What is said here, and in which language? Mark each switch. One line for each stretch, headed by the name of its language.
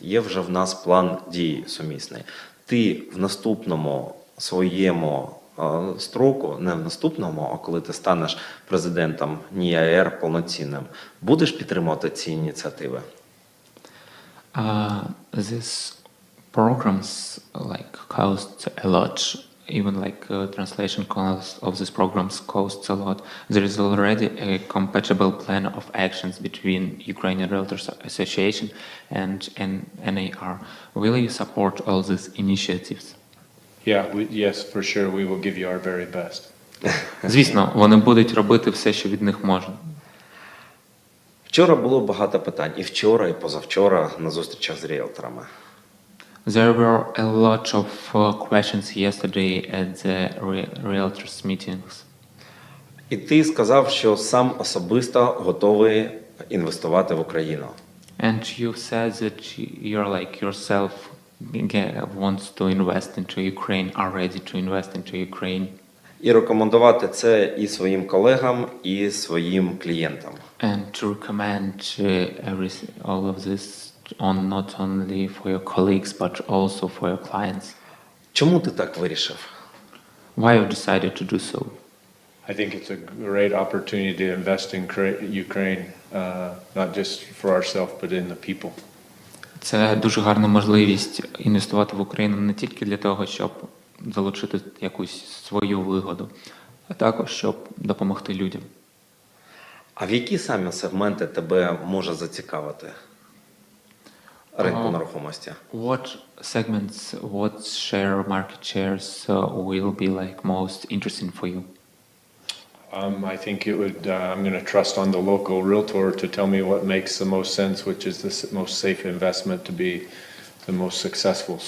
Ukrainian: Є вже в нас план дій сумісний. Ти в наступному своєму строку, не в наступному, а коли ти станеш президентом НІАР повноцінним, будеш підтримувати ці ініціативи?
English: These programs cost a lot. Even translation costs of these programs costs a lot. There is already a compatible plan of actions between Ukrainian Realtors Association and NAR. Will you support all these initiatives? Yes, for sure. We will give you our very best.
Ukrainian: Звісно, вони будуть робити все, що від них можна. Вчора було багато питань. І вчора, і позавчора на зустрічах з ріелторами.
English: There were a lot of questions yesterday at the Realtors meetings.
Ukrainian: І ти сказав, що сам особисто готовий інвестувати в Україну.
English: And you said that you're yourself wants to invest into Ukraine, are ready to invest into Ukraine.
Ukrainian: І рекомендувати це і своїм колегам, і своїм клієнтам.
English: And to recommend all of this not only for your colleagues, but also for your clients.
Ukrainian: Чому ти так вирішив?
English: Why you decided to do so? I think it's a great opportunity to invest in Ukraine, not just for ourselves, but in the people.
Ukrainian: Це дуже гарна можливість інвестувати в Україну не тільки для того, щоб залучити якусь свою вигоду, а також щоб допомогти людям. А в які саме сегменти тебе може зацікавити ринку нерухомості?
English: What segments, what market shares will be most interesting for you? I think I'm going to trust on the local realtor to tell me what makes the most sense, which is the most safe investment to be the most successful.